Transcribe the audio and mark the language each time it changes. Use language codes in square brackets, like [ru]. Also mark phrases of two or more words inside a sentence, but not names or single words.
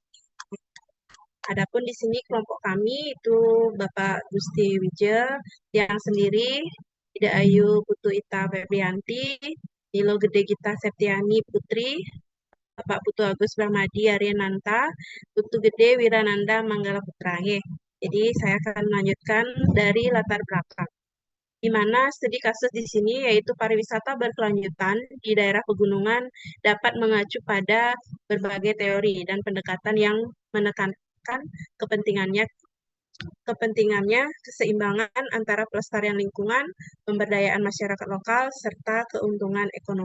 [id] Adapun di sini kelompok kami itu Bapak Gusti Wijaya yang sendiri, Ida Ayu Putu Ita Febrianti, Nilo Gede Gita Septiani Putri, Bapak Putu Agus Brahmadi Aryananta, Putu Gede Wirananda Manggala Putra. Jadi saya akan melanjutkan dari latar belakang, di mana studi kasus di sini yaitu pariwisata berkelanjutan di daerah pegunungan dapat mengacu pada berbagai teori dan pendekatan yang menekankan kepentingannya keseimbangan antara pelestarian lingkungan, pemberdayaan masyarakat lokal, serta keuntungan ekonomi.